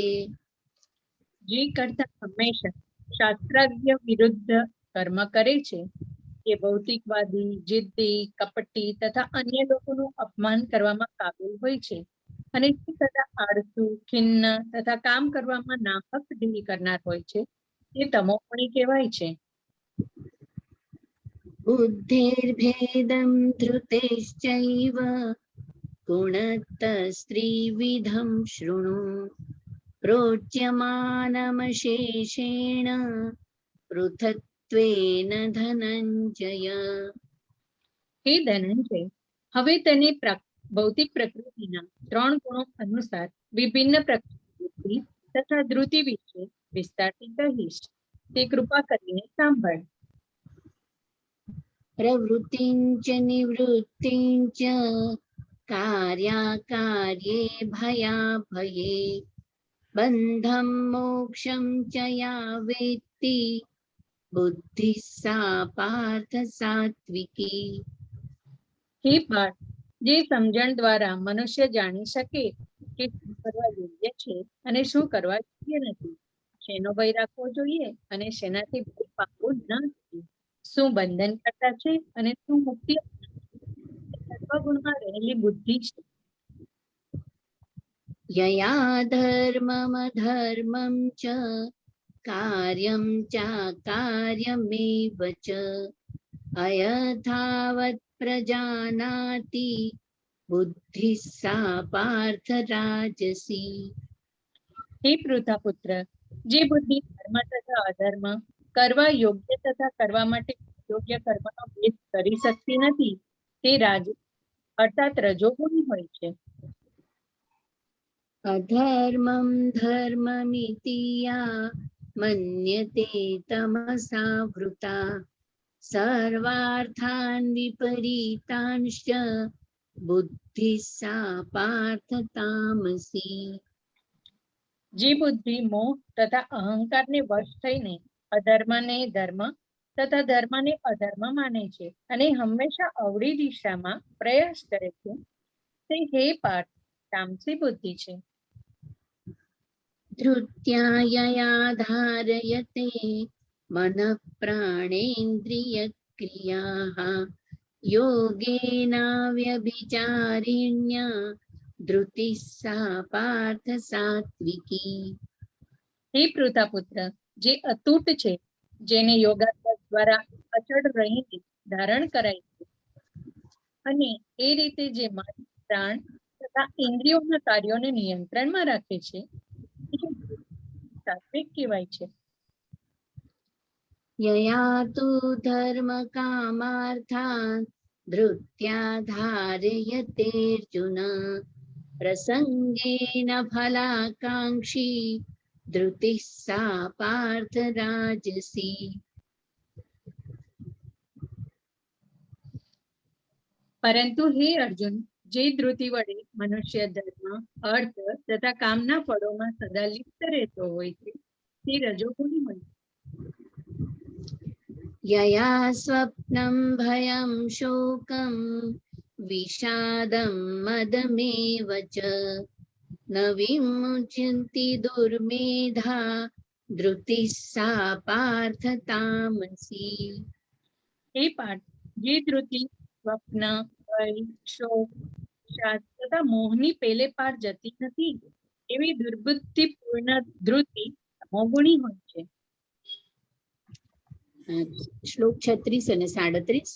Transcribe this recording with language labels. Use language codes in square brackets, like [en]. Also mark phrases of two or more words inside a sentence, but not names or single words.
[gu] જે કરતા હંમેશા શાસ્ત્રાજ્ઞ વિરુદ્ધ કર્મ કરે છે તે ભૌતિકવાદી, જિદ્દી, કપટી તથા અન્ય લોકોનું અપમાન કરવામાં કાબિલ હોય છે અને જે સદા આળસુ, ખિન્ન તથા કામ કરવામાં નાહક ઢીલ કરનાર હોય છે તે તમોગુણી કહેવાય છે. [sa] बुद्धेर्भेदं धृतेश्चैव गुणतस्त्रिविधं शृणु प्रोच्यमानमशेषेण पृथक्त्वेन धनञ्जय. [gu] હે ધનંજય, હવે તેને ભૌતિક પ્રકૃતિના 3 ગુણો અનુસાર વિભિન્ન પ્રકૃતિ તથા ધૃતિ વિશે વિસ્તારથી કહીશ, તે કૃપા કરીને સાંભળ. [sa] प्रवृत्तिं च निवृत्तिं च कार्याकार्ये भयाभये बन्धं मोक्षं च या वेत्ति बुद्धिः सा पार्थ सात्विकी. [gu] હે પાર્થ, જે સમજણ દ્વારા મનુષ્ય જાણી શકે કે શું કરવા યોગ્ય છે અને શું કરવા યોગ્ય નથી, શેનો ભય રાખવો જોઈએ અને શેનાથી ભય પામવો ન જોઈએ, શું બંધન કરતા છે અને શું મુક્તિ, સર્વગુણમાં રહેલી બુદ્ધિ છે. [sa] यया धर्ममधर्मं च कार्यं चाकार्यमेव च अयथावत् प्रजानाति बुद्धिः सा पार्थ राजसी. [gu] હે પૃથાપુત્ર, જે બુદ્ધિ ધર્મ તથા અધર્મ, કરવા યોગ્ય તથા કરવા માટે યોગ્ય કર્મનો ભેદ કરી શકતી નથી, તે રાજ અર્થાત રજોગુણી હોય છે. [sa] अधर्मं धर्ममिति या मन्यते तमसा वृता सर्वार्थान् विपरीतांश्च बुद्धिः सा पार्थ तामसी. [gu] જે બુદ્ધિ મોહ તથા અહંકારને વશ થઈને અધર્મને ધર્મ તથા ધર્મને અધર્મ માને છે અને હંમેશા અવળી દિશામાં પ્રયાસ કરે છે, તે હે પાર્થ તામસી બુદ્ધિ છે. [sa] धृत्या यया धारयते मनः प्राणेन्द्रियक्रियाः योगेनाव्यभिचारिण्या धृतिः सा पार्थ सात्विकी. [gu] હે પૃથાપુત્ર, જે અતૂટ છે, જેને યોગાભ્યાસ દ્વારા અચળ રહીને ધારણ કરાય છે અને એ રીતે જે મન, પ્રાણ તથા ઇન્દ્રિયોના કાર્યોને નિયંત્રણમાં રાખે છે, તે સાત્વિક કહેવાય છે. [sa] यया तु धर्मकामार्थान् धृत्या धारयतेऽर्जुन प्रसङ्गेन फलाकाङ्क्षी धृतिः सा पार्थ राजसी. [gu] પરંતુ હે અર્જુન, જે ધૃતિ વડે મનુષ્ય ધર્મ, અર્થ તથા કામના ફળોમાં સદા લિપ્ત રહેતો હોય છે, તે રજોગુણી હોય છે. [sa] यया स्वप्नं भयं शोकं विषादं मदमेव च न विमुच्यन्ति दुर्मेधा धृतिः सा पार्थ तामसी. [gu] હે પાર્થ, જે ધૃતિ સ્વપ્ન, ભય, શોક, વિષાદ તથા મોહની પેલે પાર જતી નથી, એવી દુર્બુદ્ધિ પૂર્ણ ધૃતિ તમોગુણી હોય છે. શ્લોક 36 અને 37.